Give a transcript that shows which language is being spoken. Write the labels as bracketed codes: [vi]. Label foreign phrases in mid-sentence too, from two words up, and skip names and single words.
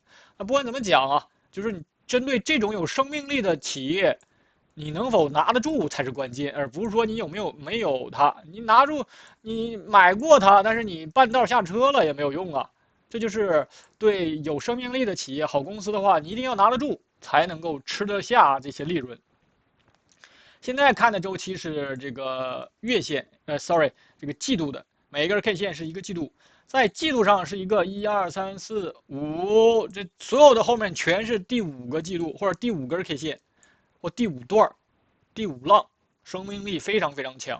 [zh] 那不管怎麼講啊，就是你針對這種有生命力的企業，你能否拿得住才是關鍵，而不是說你有沒有它，你拿住，你買過它，但是你半道下車了也沒有用啊。這就是對有生命力的企業、好公司的話，你一定要拿得住，才能夠吃得下這些利潤。現在看的週期是這個月線，這個季度的，每一根 K 線是一個季度，在季度上是一個1、2、3、4、5，這所有的後面全是第5個季度或者第5根 K 線，或第5段、第5浪，生命力非常非常強。